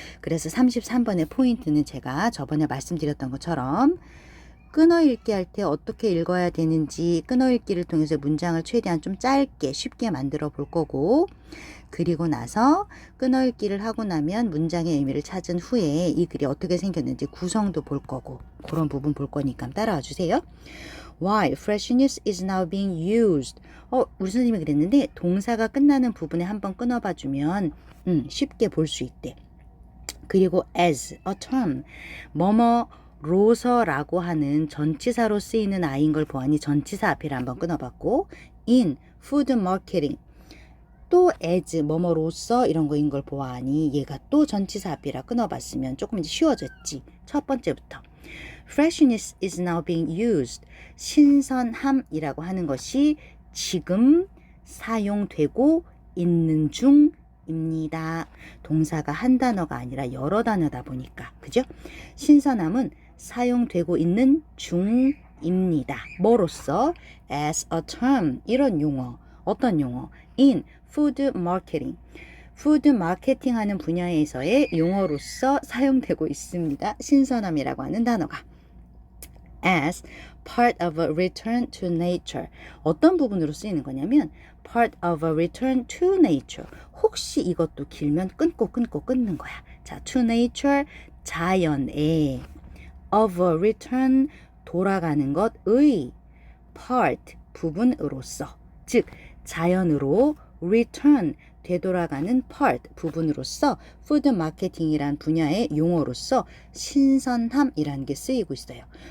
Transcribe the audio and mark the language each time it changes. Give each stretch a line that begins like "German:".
Korean: 그래서 33번의 포인트는 제가 저번에 말씀드렸던 것처럼 끊어읽기 할 때 어떻게 읽어야 되는지 끊어읽기를 통해서 문장을 최대한 좀 짧게 쉽게 만들어 볼 거고, 그리고 나서 끊어읽기를 하고 나면 문장의 의미를 찾은 후에 이 글이 어떻게 생겼는지 구성도 볼 거고 그런 부분 볼 거니까 따라와 주세요.
English: Why freshness is now being used.
Korean: 우리 선생님이 그랬는데 동사가 끝나는 부분에 한번 끊어봐 주면 쉽게 볼 수 있대. 그리고
English: as a term,
Korean: 뭐뭐로서라고 하는 전치사로 쓰이는 아이인 걸 보아니 전치사 앞에를 한번 끊어봤고,
English: in food marketing,
Korean: 또 as 뭐뭐로서 이런 거인 걸 보아니 얘가 또 전치사 앞이라 끊어봤으면 조금 이제 쉬워졌지. 첫 번째부터
English: freshness is now being used,
Korean: 신선함이라고 하는 것이 지금 사용되고 있는 중입니다. 동사가 한 단어가 아니라 여러 단어다 보니까, 그죠? 신선함은 사용되고 있는 중입니다. 뭐로써?
English: as a term,
Korean: 이런 용어. 어떤 용어?
English: in food marketing,
Korean: 푸드 마케팅 하는 분야에서의 용어로서 사용되고 있습니다. 신선함이라고 하는 단어가.
English: as part of a return to nature,
Korean: 어떤 부분으로 쓰이는 거냐면
English: part of a return to nature,
Korean: 혹시 이것도 길면 끊는 거야. 자,
English: to nature,
Korean: 자연에,
English: of a return,
Korean: 돌아가는 것의, part, 부분으로서, 즉 자연으로 return, 되돌아가는 part, 부분으로서 푸드 마케팅이란 분야의 용어로서 신선함이라는 게 쓰이고 있어요.